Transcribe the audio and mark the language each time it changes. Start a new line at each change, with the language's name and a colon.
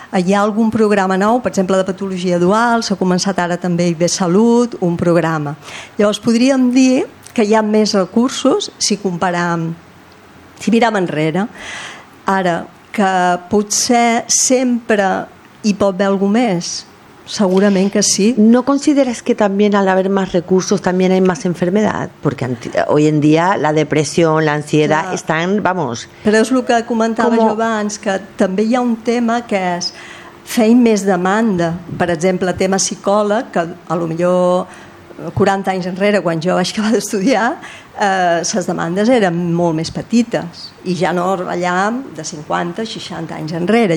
Catalan: Hi ha algun programa nou, per exemple, de patologia dual, s'ha començat ara també i de salut, un programa. Llavors podríem dir que hi ha més recursos si comparam, si miram enrere. Ara, que potser sempre hi pot haver algú més? Segurament que sí.
Spanish: ¿No consideres que también al haber más recursos también hay más enfermedad? Porque hoy en día la depresión, la ansiedad están, vamos...
Catalan: Però és el que comentava jo abans, que també hi ha un tema que és fer més demanda. Per exemple, tema psicòleg, que a lo millor 40 anys enrere, quan jo vaig acabar d'estudiar, les demandes eren molt més petites i ja no allà de 50, 60 anys enrere.